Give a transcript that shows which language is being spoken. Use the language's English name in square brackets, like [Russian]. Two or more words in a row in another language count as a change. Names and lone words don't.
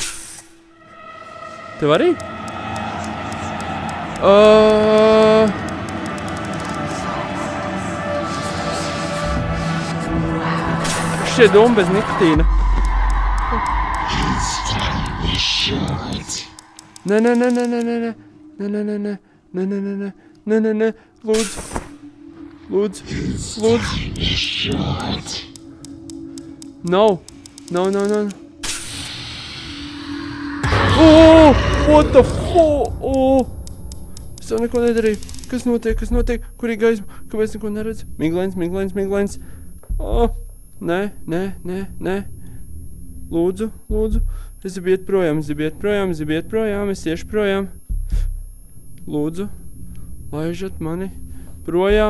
[Latvian] Tev arī? Šie doma bez nikotīna. Nē. Lūdzu. No. [English] What the fuck? [Latvian] Es jau neko nedarīju. Kas notiek? Kur ir gaisma? Kāpēc neko neredz? Miglains. Nē. Lūdzu. Es gribu iet projām, es iešu projām. Lūdzu, laižat mani projām.